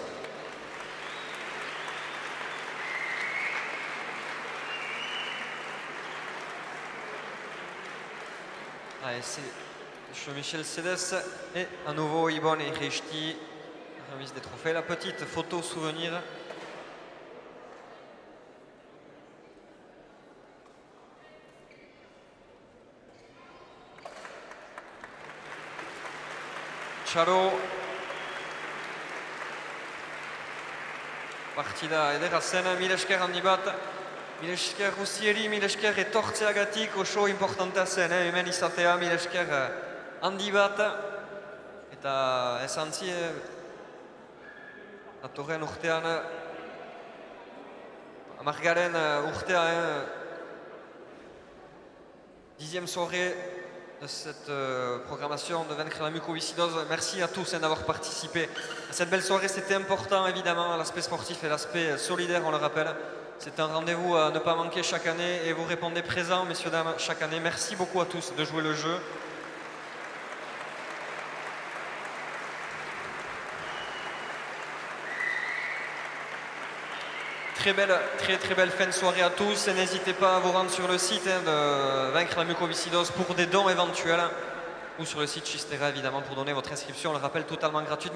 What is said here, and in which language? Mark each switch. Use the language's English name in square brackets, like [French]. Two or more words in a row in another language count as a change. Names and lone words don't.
[French] Allez, c'est Michel Cedes et à nouveau Ibon et Richti, remise des trophées. La petite photo souvenir. Charo. [Basque] Partida ederra zen, mila esker handi bat. Mila esker guztieri, mila esker etortzeagatik oso importantea zen, hemen izatea, mila esker handi bat. Eta esantzi, datorren urtean, amargaren urtea, [French] 10e soirée de cette programmation de vaincre la mucoviscidose. Merci à tous d'avoir participé à cette belle soirée. C'était important, évidemment, l'aspect sportif et l'aspect solidaire, on le rappelle. C'est un rendez-vous à ne pas manquer chaque année et vous répondez présents, messieurs, dames, chaque année. Merci beaucoup à tous de jouer le jeu. Très belle fin de soirée à tous et n'hésitez pas à vous rendre sur le site de Vaincre la mucoviscidose pour des dons éventuels ou sur le site Chistera évidemment pour donner votre inscription, on le rappelle, totalement gratuite.